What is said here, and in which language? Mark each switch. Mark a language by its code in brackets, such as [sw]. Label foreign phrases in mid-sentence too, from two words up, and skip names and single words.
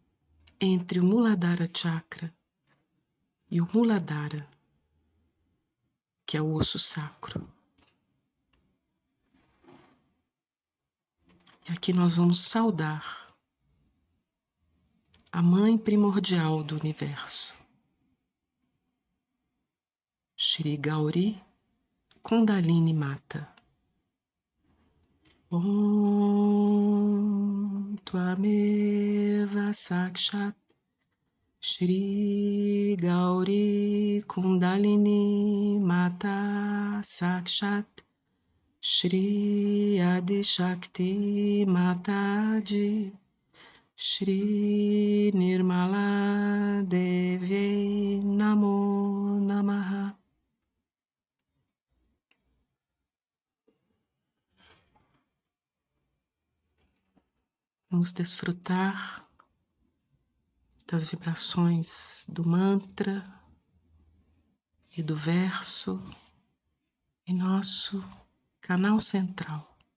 [pt] entre o Muladhara Chakra e o Muladhara, que é o osso sacro. E aqui nós vamos saudar a mãe primordial do universo, Shri Gauri Kundalini Mata. [sa] ॐ त्वमेव साक्षात् श्री गौरी कुण्डलिनी माता साक्षात् श्री आदि शक्ति माताजी श्री निर्मला देवी नमो नमः. [pt] Vamos desfrutar das vibrações do mantra e do verso em nosso canal central.